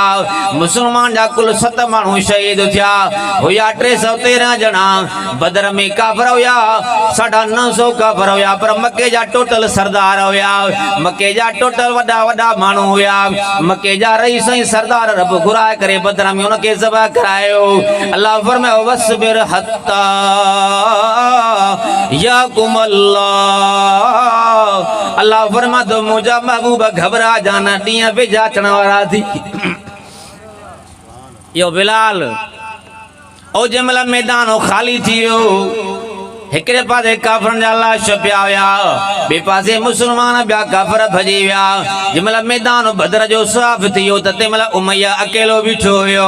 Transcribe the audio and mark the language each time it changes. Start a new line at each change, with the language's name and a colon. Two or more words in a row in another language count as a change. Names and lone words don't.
Sindhi: मुस्लमान जा कुल 7 माण्हू शहीद थिया हुया, 313 ॼणा। बदर में काफ़र हुया 950 काफ़र हुया, पर मके जा टोटल सरदार हुया, मके जा टोटल वॾा वॾा माण्हू हुया। मके जा रईस ऐं सरदार रब घुराए करे बदर में उनखे ज़बह करायो। अल्लाह फरमायो
Arabic: واصبر حتى يحكم الله.
Sindhi: अल्लाह फरमाए तो मुंहिंजा महबूब घबरा जाना, ॾींहं वेझा अचण वारा थी। यो बिलाल ओ जंहिंमहिल मैदान ख़ाली थी वियो, हिकिड़े पासे काफ़रनि जा लाश पिया हुया, ॿिए पासे मुस्लमान ॿिया काफ़र भॼी विया। जंहिंमहिल मैदान बदर जो साफ़ थी वियो त तंहिंमहिल उमैया अकेलो बीठो हुयो।